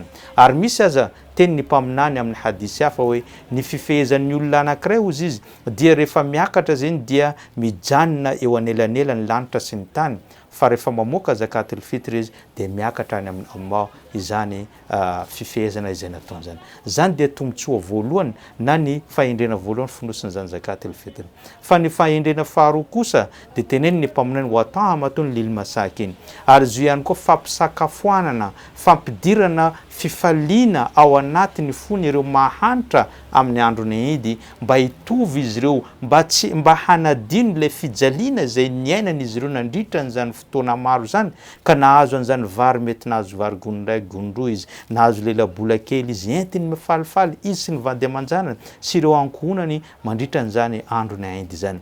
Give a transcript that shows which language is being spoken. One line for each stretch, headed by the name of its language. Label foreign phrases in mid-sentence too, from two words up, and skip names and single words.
Malagasy: Ary misy aza teny ny mpaminany amin'ny hadisy hafa hoe ny fifehezan'ny olona anankiray ozy izy dia rehefa miakatra zany dia mijanona eo anelanela ny lanitra sy ny tany, fa rehefa mamoaka
Arabic: زكاة الفطر
Malagasy: izy de miakatra any amin'ny Allah izany fifehezana izay nataony zany. Zany dia tombotsoa voalohany na ny fahendrena voalohany fonosiny zany
Arabic: زكاة الفطر.
Malagasy: Fa ny fahendrena faharoa kosa de teneny ny mpaminany
Arabic: وطعمة للمساكين,
Malagasy: ary izy ihany koa fampisakafoanana, fampidirana fifaliana ao anatin'ny fony ireo mahantra amin'ny androny idy, mba hitovy izy ireo, mba hanadino le fijaliana zay niainan'izy ireo nandritra n'izany fotoana maro zany, ka nahazo an'izany vary mety nahazo vary gondray gondroa izy, nahazo lela-bola kely izy entiny mifalifaly izy sy ny vady aman-janany sy ireo ankohonany mandritra n'izany androny aidi zany.